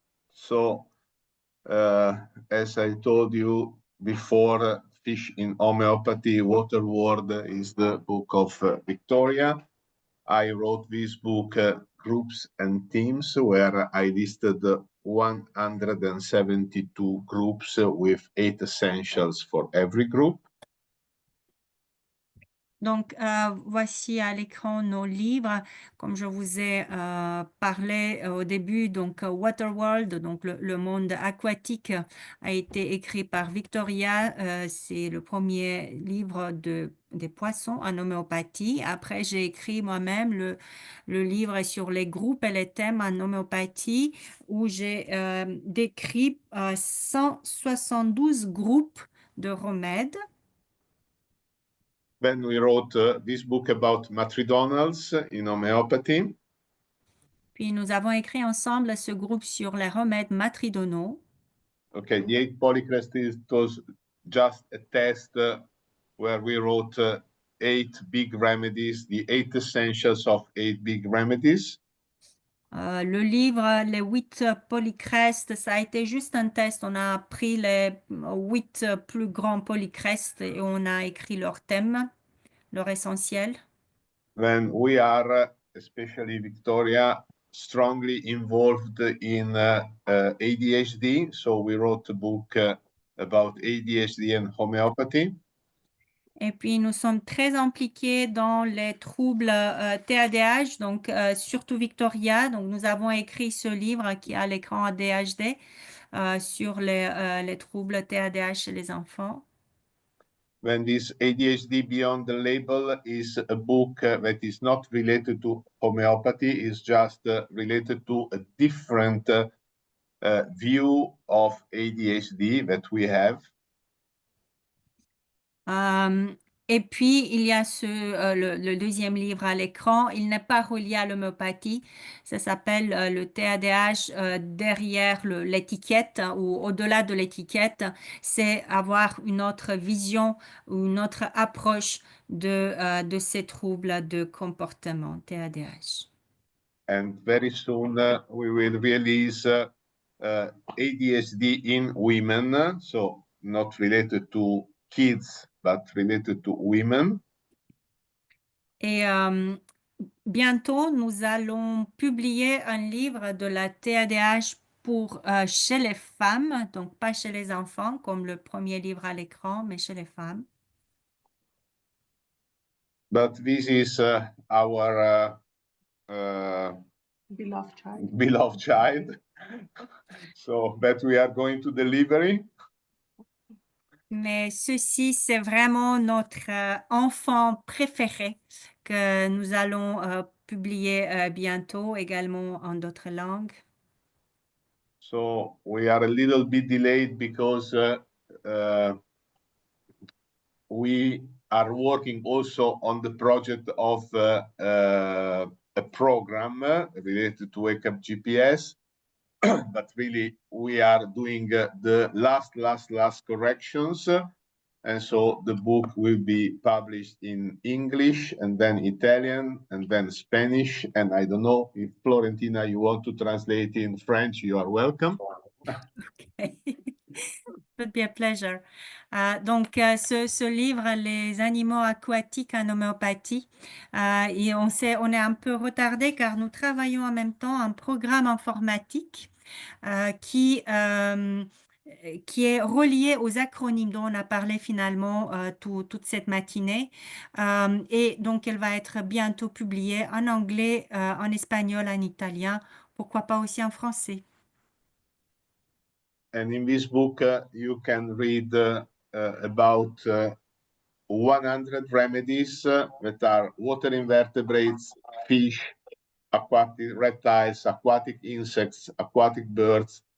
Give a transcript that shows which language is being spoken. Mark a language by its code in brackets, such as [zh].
[en] So as I told you before, Fish in Homeopathy, Water World is the book of Viktoria. I wrote this book, Groups and Teams, where I listed 172 groups with 8 essentials for every group. [fr] Donc, voici à l'écran nos livres. Comme je vous ai parlé au début, donc Waterworld, donc le monde aquatique, a été écrit par Viktoria. C'est le premier livre des poissons en homéopathie. Après, j'ai écrit moi-même le livre sur les groupes et les thèmes en homéopathie, où j'ai décrit 172 groupes de remèdes. [en] Then we wrote this book about matridonals in homeopathy. [fr] Puis nous avons écrit ensemble ce groupe sur les remèdes matridonaux. [en] Okay, the 8 polycrest was just a test where we wrote 8 big remedies, the 8 essentials of 8 big remedies. [fr] Le livre, les 8 polycrestes, ça a été juste un test. On a pris les 8 plus grands polycrestes et on a écrit leur thème, leur essentiel. [en] When we are, especially Viktoria, strongly involved in ADHD, so we wrote a book about ADHD and homeopathy. [fr] Et puis, nous sommes très impliqués dans les troubles TADH, donc surtout Victoria. Donc, nous avons écrit ce livre qui a l'écran ADHD sur les troubles TADH chez les enfants. [en] When this ADHD Beyond the Label is a book that is not related to homeopathy, is just related to a different view of ADHD that we have. [fr] Et puis, il y a le deuxième livre à l'écran. Il n'est pas relié à l'homéopathie. Ça s'appelle le TADH derrière l'étiquette ou au-delà de l'étiquette. C'est avoir une autre vision ou une autre approche de ces troubles de comportement TADH. [en] And very soon we will release ADHD in women, so not related to kids, but related to women. [fr] Et bientôt, nous allons publier un livre de la TADH pour chez les femmes, donc pas chez les enfants, comme le premier livre à l'écran, mais chez les femmes. [en] But this is our beloved child, so that we are going to delivery. [fr] Mais ceci, c'est vraiment notre enfant préféré que nous allons publier bientôt, également en d'autres langues. [en] So we are a little bit delayed because we are working also on the project of a program related to Wake Up GPS. But really, we are doing the last corrections. And so the book will be published in English and then Italian and then Spanish. And I don't know if Florentina, you want to translate in French, you are welcome. Okay. Would be a pleasure. [fr] Donc, ce livre, Les animaux aquatiques en homéopathie, et on est un peu retardé car nous travaillons en même temps un programme informatique qui est relié aux acronymes dont on a parlé finalement toute cette matinée. Et donc, elle va être bientôt publiée en anglais, en espagnol, en italien, pourquoi pas aussi en français. [en] And in this book, you can read about 100 remedies that are water invertebrates, fish, aquatic reptiles, aquatic insects, aquatic birds,